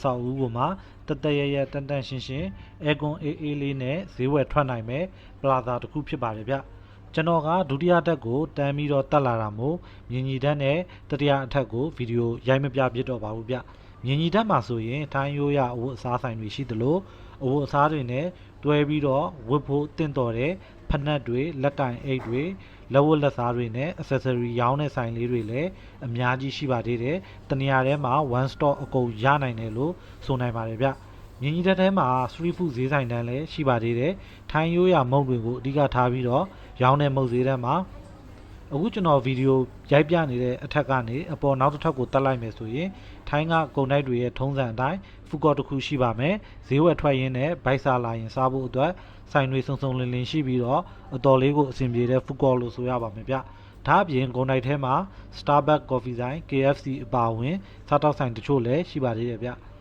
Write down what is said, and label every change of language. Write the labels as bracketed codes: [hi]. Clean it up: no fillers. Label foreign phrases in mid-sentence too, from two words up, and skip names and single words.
[my] ဆောက်အဦကိုမှတရရတန်တန်ရှင်းရှင်းအဲကွန်အေးအေးလေးနဲ့ဈေးဝယ်ထွက်နိုင်မယ်ပလာဇာတစ်ခုဖြစ်ပါတယ်ဗျကျွန်တော်ကဒုတိယဓာတ်ကိုတန်းပြီးတော့တက်လာတာမို့မြင်ကြီးဓာတ်နဲ့တတိယအထက်ကိုဗီဒီယိုရိုက်မပြဖြစ်တော့ပါဘူးဗျမြင်ကြီးဓာတ်မှာဆိုရင်ထိုင်းရိုးရအဝတ်အစားဆိုင်တွေရှိသလိုအဝတ်အစားတွေနဲ့တွဲ ပြီးတော့ဝတ်ဖို့တင့်တော်တဲ့ဖနက်တွေလက်ကင်အိတ်တွေလက်ဝတ်လက်စားတွေနဲ့ accessory ရောင်းတဲ့ဆိုင်လေးတွေလည်းအများကြီးရှိပါသေးတယ်တနေရာထဲမှာ [en] one stop [my] အကုန်ရနိုင်တယ်လို့ဆိုနိုင်ပါတယ်ဗျမြင်းကြီးတက်ထဲမှာ [en] street food [my] ဈေးဆိုင်တန်းလည်းရှိပါသေးတယ်ထိုင်းရိုးရမုန့်တွေကိုအဓိကထား ပြီးတော့ရောင်းတဲ့မုန့်ဈေးတန်းမှာအခုကျွန်တော်ဗီဒီယိုရိုက်ပြနေတဲ့အထက်ကနေအပေါ်နောက်တစ်ထပ်ကိုတက်လိုက်မယ်ဆိုရင်ထိုင်းကကုန်တိုက်တွေရဲ့ထုံးစံအတိုင်းဖူကော့တစ်ခုရှိပါမယ်ဈေးဝယ်ထွက်ရင်းနဲ့ဘိုက်စာလာရင်စားဖို့အတွက်ဆိုင်တွေစုံစုံလင်လင်ရှိပြီးတော့အတော်လေးကိုအဆင်ပြေတဲ့ဖူကော့လို့ဆိုရပါမယ်ဗျဒါအပြင်ကုန်တိုက်ထဲမှာ Starbucks Coffee ဆိုင် KFC အပါအဝင်စားတောက်ဆိုင်တချို့လည်းရှိပါသေးတယ်ဗျ